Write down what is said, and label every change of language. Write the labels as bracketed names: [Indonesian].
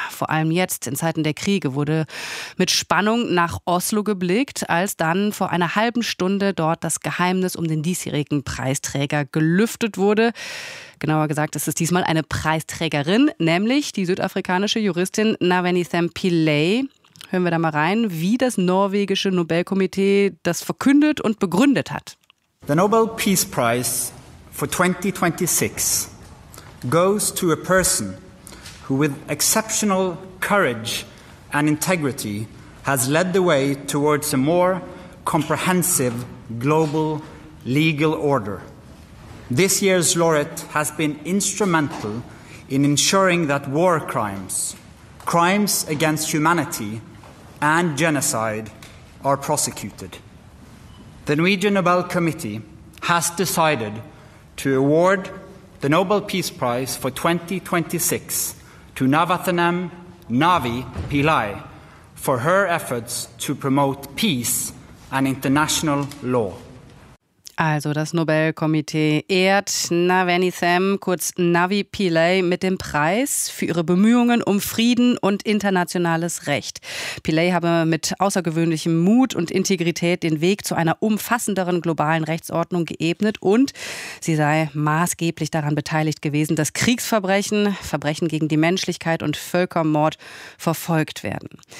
[German] Vor allem jetzt in Zeiten der Kriege wurde mit Spannung nach Oslo geblickt, als dann vor einer halben Stunde dort das Geheimnis um den diesjährigen Preisträger gelüftet wurde. Genauer gesagt, es ist diesmal eine Preisträgerin, nämlich die südafrikanische Juristin Naveni Sampilei. Hören wir da mal rein, wie das norwegische Nobelkomitee das verkündet und begründet hat. [English] The Nobel Peace Prize for 2026 goes to a person who with exceptional courage and integrity has led the way towards a more comprehensive global legal order. This year's laureate has been instrumental in ensuring that war crimes, crimes against humanity and genocide are prosecuted. The Norwegian Nobel Committee has decided to award the Nobel Peace Prize for 2026 to Navathanem Navi Pillai for her efforts to promote peace and international law. [German] Also das Nobelkomitee ehrt Naveni Sam, kurz Navi Pillay, mit dem Preis für ihre Bemühungen um Frieden und internationales Recht. Pillay habe mit außergewöhnlichem Mut und Integrität den Weg zu einer umfassenderen globalen Rechtsordnung geebnet und sie sei maßgeblich daran beteiligt gewesen, dass Kriegsverbrechen, Verbrechen gegen die Menschlichkeit und Völkermord verfolgt werden.